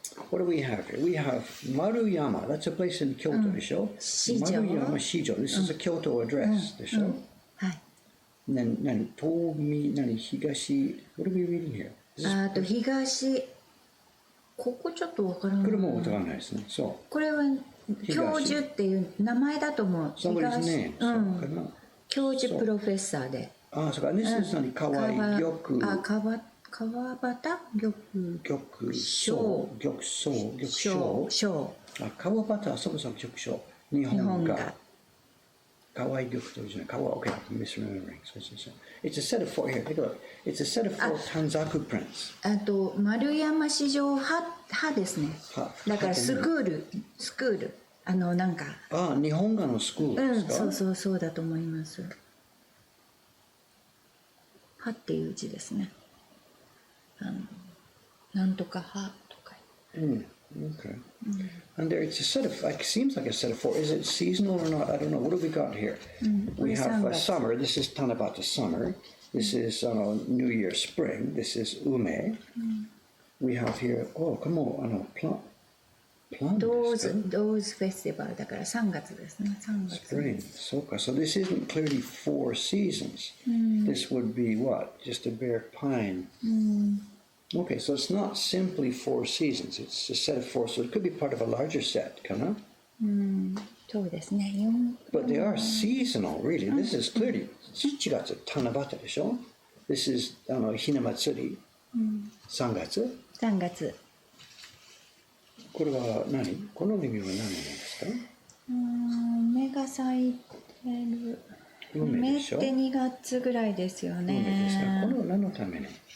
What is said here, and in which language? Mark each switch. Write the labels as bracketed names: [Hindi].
[English] What do we have here? We have Maruyama, that's a place in Kyoto, Maruyama Shijo, this is a Kyoto address, [Japanese] はい。 [English] And then, Tomi, Higashi, what are we reading here? [Japanese] 東、ここちょっとわからない。これもわからないですね。そう。これは教授っていう名前だと思う。 [English] Somebody's name. [Japanese] そうかな。教授プロフェッサーで。あ、そうか。 [English] This is [Japanese] 川井玉。川端玉章。あ、川端はそもそも玉章。日本が。川井玉とじゃない。 [English] Okay, I'm misremembering. It's a set of 4 here. Take a look. It's a set of 4 Tanzaku prints. [Japanese] あと丸山市場派ですね。だからスクールなんか。あ、日本画のスクールですか？そうだと思います。派っていう字ですね。なんとか派とか。 [English] Okay. And there it's a set of, like, seems like a set of 4. Is it seasonal or not? I don't know. What have we got here? We have summer. This is Tanabata summer. This is New Year spring. This is ume. We have here, come on, plant. Those festival [Japanese] だから3月ですね。 3月。 [English] Spring. So this isn't clearly 4 seasons. This would be what? Just a bare pine. Okay, so it's not simply 4 seasons. It's a set of 4, so it could be part of a larger set, かな？ [Japanese] そうですね。 [English] But they are seasonal, really. This is clearly [Japanese] 7月、七夕でしょ？ [English] This is ひな祭り、3月。 [Japanese] 3月。これは何？この意味は何なんですか？梅が咲いてる。梅って2月ぐらいですよね。梅ですね。これは何のために？